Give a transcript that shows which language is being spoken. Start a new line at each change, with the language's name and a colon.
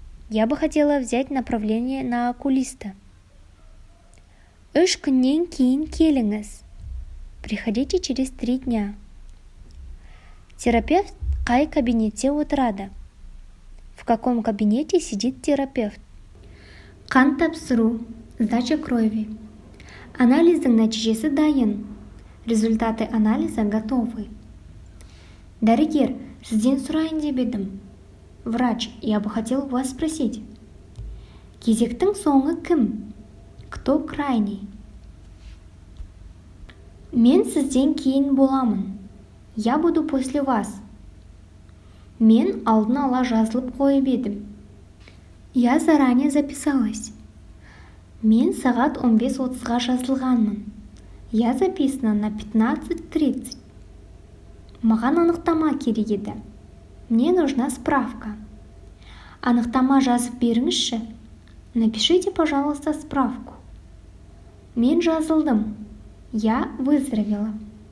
Russian: Я бы хотела взять направление на окулиста.
Kazakh: 3 күннен кейін келіңіз.
Russian: Приходите через 3 дня.
Kazakh: Терапевт қай кабинетте отырады?
Russian: В каком кабинете сидит терапевт?
Kazakh: Қан тапсыру,
Russian: сдача крови.
Kazakh: Анализдің нәтижесі дайын.
Russian: Результаты анализа готовы.
Kazakh: Дәрігер, сізден сұрайын деп едім.
Russian: Врач, я бы хотел у вас спросить.
Kazakh: Кезектің соңы кім?
Russian: Кто крайний?
Kazakh: Мен сізден кейін боламын.
Russian: Я буду после вас.
Kazakh: Мен алдын ала жазылып қойып едім.
Russian: Я заранее записалась.
Kazakh: Мен сағат 15:30-ға жазылғанмын.
Russian: Я записана на 15:30.
Kazakh: Маған анықтама керек еді.
Russian: Мне нужна справка.
Kazakh: Анықтама жазып беріңізші.
Russian: Напишите, пожалуйста, справку.
Kazakh: Мен жазылдым.
Russian: Я выздоровела.